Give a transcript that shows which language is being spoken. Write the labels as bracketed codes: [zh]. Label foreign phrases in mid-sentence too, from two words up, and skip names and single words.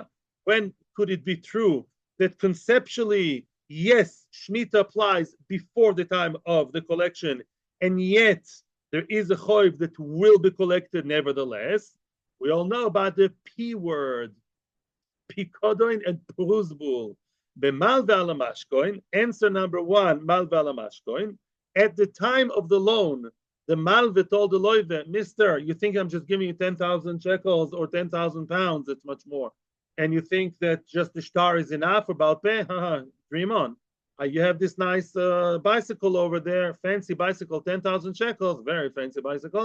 [en] When could it be true that conceptually, yes, Shemitah applies before the time of the collection, and yet there is a choiv that will be collected nevertheless? We all know about the P word, Pikodon and Pruzbul. [he] במלווה על המשכון, [en] answer number 1, [he] מלווה על המשכון. [en] At the time of the loan, the malve told the loive, Mister, you think I'm just giving you 10,000 shekels or 10,000 pounds? It's much more. And you think that just the shtar is enough about pay? Dream on. You have this nice bicycle over there, fancy bicycle, 10,000 shekels, very fancy bicycle.